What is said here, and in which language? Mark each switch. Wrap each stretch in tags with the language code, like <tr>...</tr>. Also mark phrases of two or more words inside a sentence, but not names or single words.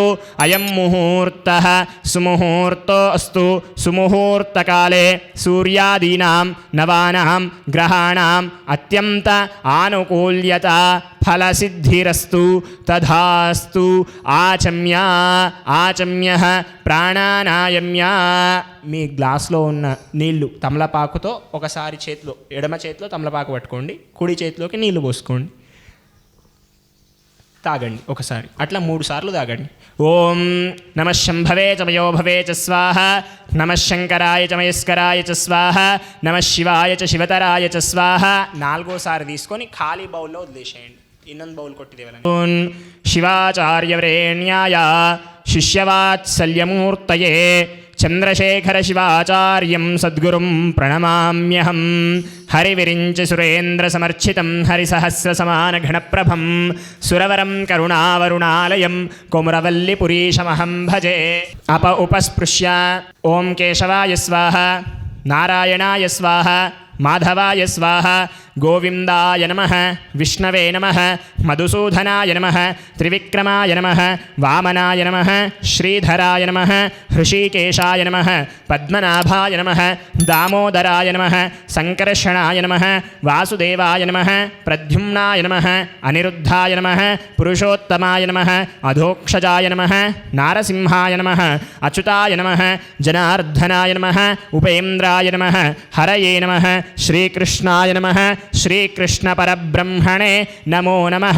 <sa>अयं मुहूर्तः सुमुहूर्तो अस्तु सुमुहूर्तकाले सूर्यादीनां नवानां ग्रहाणाम् अत्यन्त आनुकूल्यता फलसिद्धिरस्तु तथास्तु आचम्य आचम्यः</sa> <te>ప్రాణానాయమ్య మీ గ్లాస్లో ఉన్న నీళ్లు తమలపాకుతో ఒకసారి చేతిలో ఎడమ చేతిలో తమలపాకు పట్టుకోండి, కుడి చేతిలోకి నీళ్లు పోసుకోండి, తాగండి ఒకసారి, అట్లా 3 సార్లు తాగండి.</te> <sa>ఓం నమః శంభవే చ మయో భవే చ స్వాహ నమః శంకరాయ చ మయస్కరాయ చ స్వాహ నమః శివాయ చ శివతరాయ చ స్వాహ.</sa> <te>4వసారి తీసుకొని ఖాళీ బౌల్లో వదిలేసేయండి.</te> <kn>ಇನ್ನೊಂದು ಬೌಲ್ ಕೊಟ್ಟಿದ್ದೇವಲ್ಲ.</kn> <sa>ಶಿವಾಚಾರ್ಯವರೇಣ್ಯಾಯ ಶಿಷ್ಯವಾತ್ಸಲ್ಯಮೂರ್ತಯೇ ಚಂದ್ರಶೇಖರ ಶಿವಾಚಾರ್ಯಂ ಸದ್ಗುರುಂ ಪ್ರಣಮಾಮ್ಯಹಂ. ಹರಿವಿರಿಂಚ ಸುರೇಂದ್ರ ಸಮರ್ಚಿತಂ ಹರಿಸಹಸ್ರ ಸಮಾನ ಘನಪ್ರಭಂ ಸುರವರಂ ಕರುಣಾವರುಣಾಲಯಂ ಕೊಮರವಲ್ಲಿಪುರೀಶಮಹಂ ಭಜೆ. ಅಪ ಉಪಸ್ಪೃಶ್ಯ ಓಂ ಕೇಶವಾಯ ಸ್ವಾಹ ನಾರಾಯಣಾಯ ಸ್ವಾಹ మాధవాయ స్వాహ గోవిందాయ నమః విష్ణవే నమః మధుసూదనాయ నమః త్రివిక్రమాయ నమః వామనాయ నమః శ్రీధరాయ నమః హృషీకేశాయ నమః పద్మనాభాయ నమః దామోదరాయ నమః సంకర్షణాయ నమః వాసుదేవాయ నమః ప్రద్యుమ్నాయ నమః అనిరుద్ధాయ నమః పురుషోత్తమాయ నమః అధోక్షజాయ నమః నారసింహాయ నమః అచ్యుతాయ నమః జనార్దనాయ నమః ఉపేంద్రాయ నమః హరయే నమః శ్రీకృష్ణాయ నమః శ్రీకృష్ణపరబ్రహ్మణే నమో నమః.</sa>